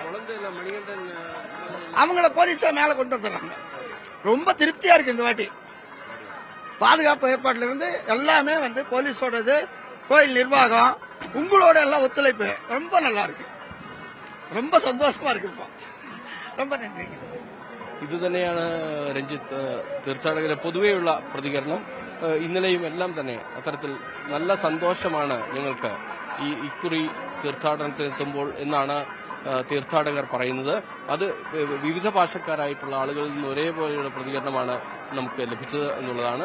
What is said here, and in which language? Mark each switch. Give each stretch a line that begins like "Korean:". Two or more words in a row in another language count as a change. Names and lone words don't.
Tamil: அவங்கள போலீஸ் தான் மேல கொண்டு வந்துடுறாங்க. ரொம்ப திருப்தியா இருக்கு இந்த வாட்டி. பாதுகாப்பு ஏற்பாட்டுல இருந்து எல்லாமே போலீஸோடது, கோயில் நிர்வாகம், உங்களோட எல்லாம் ஒத்துழைப்பு ரொம்ப நல்லா இருக்கு. ரொம்ப சந்தோஷமா இருக்கு. இப்போ ரொம்ப நன்றி.
Malayalam: ഇതുതന്നെയാണ് രഞ്ജിത്ത് തീർത്ഥാടകരെ പൊതുവെയുള്ള പ്രതികരണം. ഇന്നലെയും എല്ലാം തന്നെ അത്തരത്തിൽ നല്ല സന്തോഷമാണ് ഞങ്ങൾക്ക് ഇക്കുറി തീർത്ഥാടനത്തിനെത്തുമ്പോൾ എന്നാണ് തീർത്ഥാടകർ പറയുന്നത്. അത് വിവിധ ഭാഷക്കാരായിട്ടുള്ള ആളുകളിൽ നിന്ന് ഒരേപോലെയുള്ള പ്രതികരണമാണ് നമുക്ക് ലഭിച്ചത് എന്നുള്ളതാണ്.